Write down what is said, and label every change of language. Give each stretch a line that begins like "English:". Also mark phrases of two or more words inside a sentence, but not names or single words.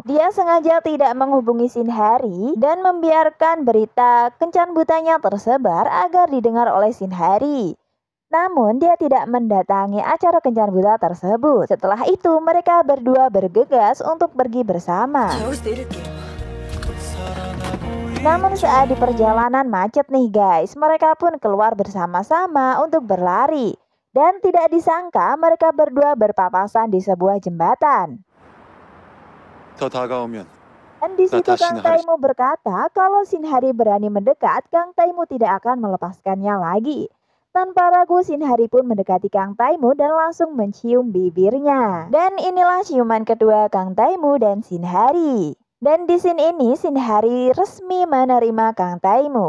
Indonesian: Dia sengaja tidak menghubungi Shin Hari dan membiarkan berita kencan butanya tersebar agar didengar oleh Shin Hari. Namun dia tidak mendatangi acara kencan buta tersebut. Setelah itu mereka berdua bergegas untuk pergi bersama.
Korean: 자, 여기서 내릴게요.
Indonesian: Namun saat di perjalanan macet nih guys, mereka pun keluar bersama-sama untuk berlari. Dan tidak disangka mereka berdua berpapasan di sebuah jembatan.
Korean: 더 다가오면
Indonesian: Dan di situ Natasha Kang Haris. Taimu berkata kalau Shinhari berani mendekat, Kang Taimu tidak akan melepaskannya lagi. Tanpa ragu Shinhari pun mendekati Kang Taimu dan langsung mencium bibirnya. Dan inilah ciuman kedua Kang Taimu dan Shinhari. Dan di scene ini Shinhari resmi menerima Kang Taimu.